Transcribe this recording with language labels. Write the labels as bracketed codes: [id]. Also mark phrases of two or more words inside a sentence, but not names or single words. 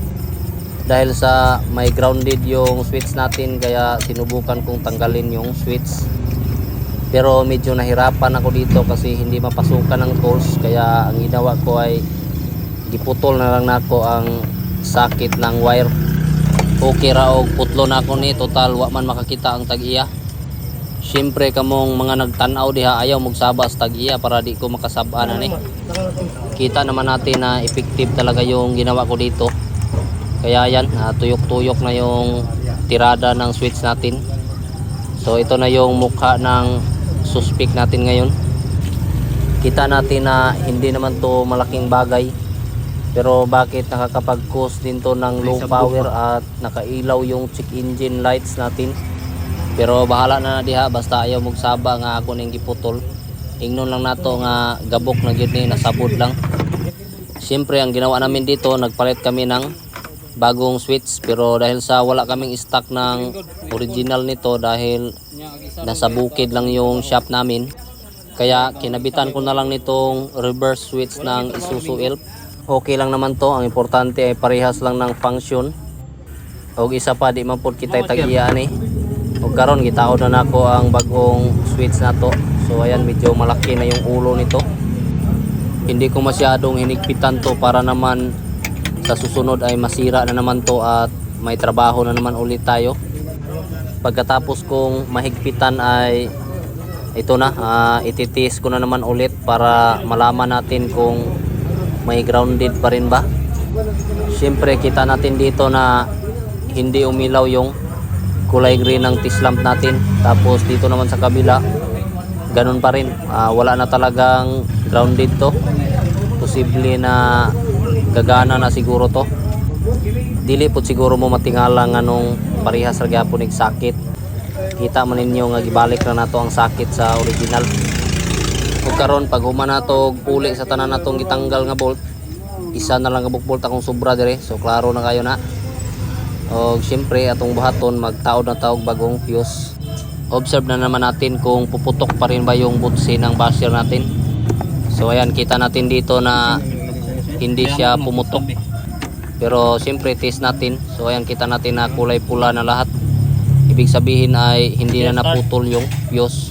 [tl] Dahil sa may grounded yung switch natin, kaya sinubukan kong tanggalin yung switch. Pero medyo nahirapan ako dito kasi hindi mapasukan ng tools. Kaya ang ginawa ko ay [ceb] giputol na lang nako ang sakit ng wire. Okay ra og putlo na ako ni, total wa man makakita ang tag-iya. Siyempre kamong mga nagtanaw diha ayaw magsaba sa tag-iya para di ko makasabaan ani. [tl] Kita naman natin na effective talaga yung ginawa ko dito. Kaya yan, tuyok-tuyok na yung tirada ng switch natin. So ito na yung mukha ng suspect natin ngayon. Kita natin na hindi naman to malaking bagay. Pero bakit nakakapag-cause din to ng low power at nakailaw yung [en] check engine lights [tl] natin. [ceb] Pero bahala na diha, basta ayaw magsaba nga ako ning giputol. Ingnon lang nato nga gabok na gyud ni nasabod lang. [tl] Siyempre ang ginawa namin dito, nagpalit kami ng bagong switch, pero dahil sa wala kaming stock ng original nito dahil nasa bukid lang yung shop namin, kaya kinabitan ko na lang nitong [en] reverse switch [tl] ng Isuzu Elf. Okay lang naman to, ang importante ay parehas lang ng function. [ceb] Og isa pa, di man pud kitay tag-iya ni. Og karon gitaod na nako ang bagong switch na to. [tl] So ayan, medyo malaki na yung ulo nito. Hindi ko masyadong hinigpitan to para naman sa susunod ay masira na naman to at may trabaho na naman ulit tayo. Pagkatapos kong mahigpitan ay ito na, ititis ko na naman ulit para malaman natin kung may grounded pa rin ba. Siyempre kita natin dito na hindi umilaw yung kulay green ng T-lamp natin. Tapos dito naman sa kabila, ganun pa rin, wala na talagang grounded to. Posible na gagana na siguro to. [ceb] Dili po siguro mo matingala nga nung parehas ra gyapon ig sakit. Kita man ninyo nga gibalik na nato ang sakit sa original. Ug karon pag human nato uli sa tanan natong gitanggal nga bolt, isa na lang kabuk bolt akong sobra dire. So klaro na kayo na. Og syempre atong buhaton magtaod na taog bagong fuse. [tl] Observe na naman natin kung puputok pa rin ba yung butsi ng basher natin. So ayan, kita natin dito na hindi siya pumutok. Pero siyempre test natin. So ayan, kita natin na kulay pula na lahat. Ibig sabihin ay hindi na naputol yung fuse.